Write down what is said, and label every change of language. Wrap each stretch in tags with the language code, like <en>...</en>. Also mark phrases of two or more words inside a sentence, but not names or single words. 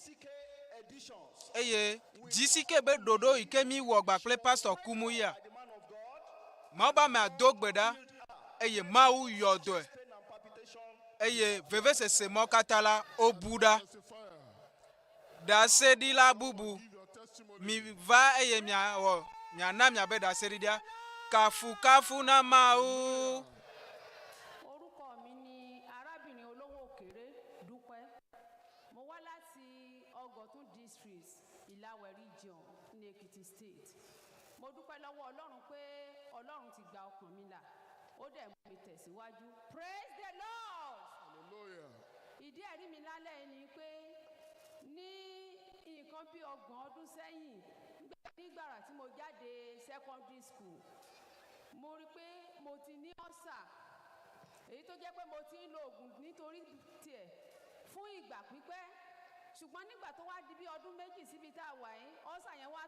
<ee>eye dzisike be ɖoɖo yi ke mi wɔ gba kple pastor kumu ya mawu ba me ado gbe ɖa eye mawu yɔ dɔe eye vevesese mɔ katã la wobu ɖa ɖaseɖila bubu mi va eye miana miabe ɖaseɖiɖia kafu na mawu.</ee> <yo>Orúkọ mi ni arábìnrin olówó òkèrè Dúpẹ́. Mo wá láti Ọ̀gọ̀tún district Ìlàwẹ̀ region ní Èkìtì state. Mo dúpẹ́ lọ́wọ́ Ọlọ́run pé Ọlọ́run ti gba ọkàn mi là. Ó dẹ̀ mú mi tẹ̀síwájú.</yo> <en>Praise the Lord. Hallelujah.</en> <yo>Ìdí ẹ̀rí mi lálẹ́ yìí ni pé ní nǹkan bí 30 ọdún sẹ́yìn nígbàrà tí mo jáde</yo> <en>secondary school</en> <yo>mo rí pé mo ti ní ọ̀sà èyí tó jẹ́ pé mo ti ń lo oògùn nítorí tiẹ̀ fún ìgbà pípẹ́ ṣùgbọ́n nígbà tó wá di bí ọdún méjì síbi tá a wà yìí ọ̀sà yẹn wá</yo>